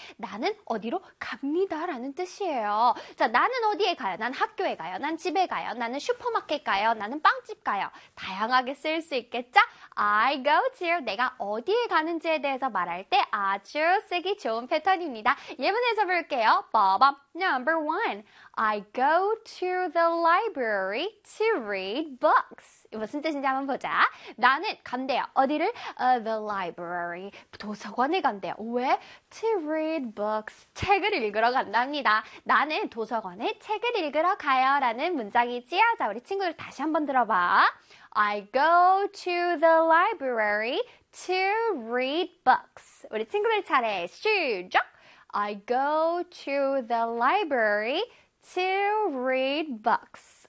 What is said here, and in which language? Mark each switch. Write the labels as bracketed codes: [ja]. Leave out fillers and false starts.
[ko] 나는 어디로 갑니다라는 뜻이에요. 자, 나는 어디에 가요? 난 학교에 가요. 난 집에 가요. 나는 슈퍼마켓 가요. 나는 빵집 가요. 다양하게 쓸 수 있겠죠? [en] I go to. [ko] 내가 어디에 가는지에 대해서 말할 때 아주 쓰기 좋은 패턴입니다. 예문에서 볼게요. 빠밤. [en] Number one. I go to the library to read books. [ko] 무슨 뜻인지 한번 보자. 나는 간대요. 어디를? [en] The library. [ko] 도서관에 간대요. 왜? [en] To read books. [ko] 책을 읽으러 간답니다. 나는 도서관에 책을 읽으러 가요. 라는 문장이지요. 자, 우리 친구들 다시 한번 들어봐. [en] I go to the library to read books. [ko] 우리 친구들 차례 시작! [en] I go to the library to read books.